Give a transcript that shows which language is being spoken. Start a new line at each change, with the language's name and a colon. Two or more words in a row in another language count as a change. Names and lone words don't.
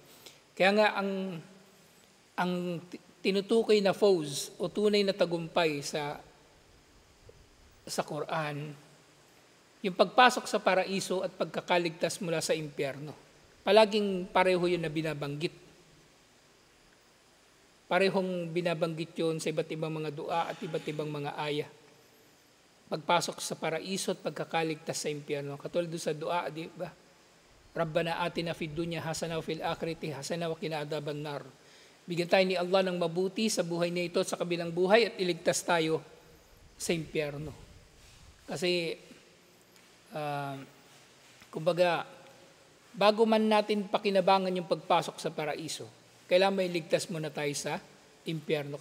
Filipino: Kaya nga, ang tinutukoy na fawz o tunay na tagumpay sa Quran, yung pagpasok sa paraiso at pagkakaligtas mula sa impyerno. Palaging pareho yun na binabanggit. Parehong binabanggit yun sa iba't ibang mga dua at iba't ibang mga aya. Pagpasok sa paraiso at pagkakaligtas sa impyerno. Katulad doon sa dua, di ba?
Arabic: ربنا آتنا في الدنيا حسنة وفي الآخرة حسنة وقنا عذاب النار.
Filipino: Bigyan tayo ni Allah ng mabuti sa buhay na ito at sa kabilang buhay at iligtas tayo sa impyerno. Kasi, kumbaga, bago man natin pakinabangan yung pagpasok sa paraiso, kailangan may iligtas muna tayo sa impyerno.